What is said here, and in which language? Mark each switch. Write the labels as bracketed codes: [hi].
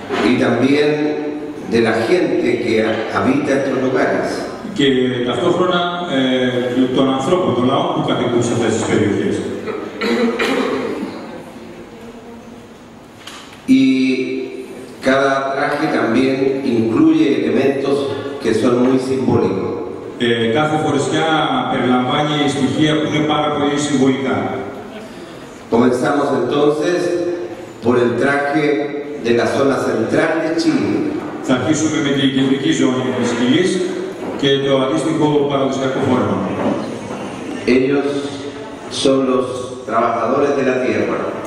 [es] Y también de la gente que habita estos lugares. [el] Και ταυτόχρονα των ανθρώπων, των λαών που κατοικούν σε αυτές τις περιοχές. [es] Y cada traje también incluye elementos que son muy simbólicos. [el] Κάθε φορεσιά περιλαμβάνει στοιχεία που είναι πάρα πολύ συμβολικά. [es] Comenzamos entonces por el traje de la zona central de Chile. [el] Θα αρχίσουμε με την κεντρική ζώνη της Χιλής και το αντίστοιχο παραδοσιακό φόρμα. [es] Ellos son los trabajadores de la tierra.